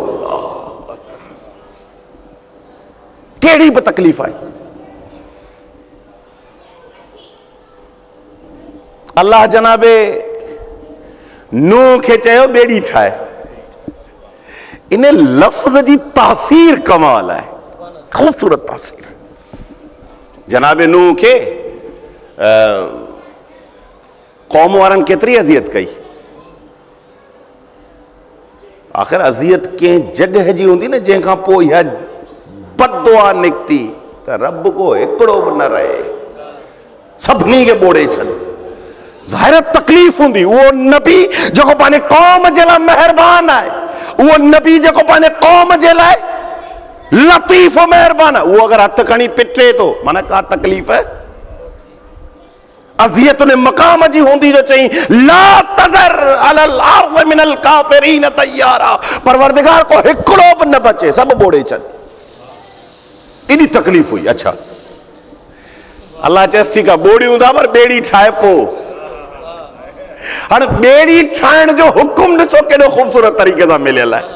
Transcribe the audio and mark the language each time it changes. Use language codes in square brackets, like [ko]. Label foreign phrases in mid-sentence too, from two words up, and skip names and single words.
[sd] कहिड़ी बि तकलीफ़ आई, अल्लाह जनाबे नूह खे चयो ॿेड़ी ठाहे। इन लफ्ज़ जी तासीर कमाल है, खूबसूरत तासीर। जनाबे नूह के कौम वारनि केतरी अज़ियत कई। आख़िर अज़ियत कंहिं जगह जी हूंदी न जंहिंखां पोइ इहा बददुआ निकिती त रब को हिकिड़ो बि न रहे, सभिनी खे ॿोड़े छॾ। ज़ाहिर तकलीफ़ हूंदी। उहो नबी जेको पंहिंजे कौम जे लाइ महिरबान आहे, उहो नबी जेको पंहिंजे कौम जे लाइ लतीफ़ महिरबान आहे, उहो अगरि हथ खणी पिटे थो माना का तकलीफ़ अज़ियत उन मक़ाम जी हूंदी जो चई [ar] لا تذر على الأرض من الكافرين ديارا. [sd] परवरदिगार को हिकिड़ो बि न बचे, सभु ॿोड़े छॾ। एॾी तकलीफ़ हुई। अच्छा, अल्लाह चएसि ठीकु आहे ॿोड़ियूं था पर ॿेड़ी ठाहे पोइ। हाणे ॿेड़ी ठाहिण जो हुकुम ॾिसो केॾो ख़ूबसूरत तरीक़े सां मिलियल आहे।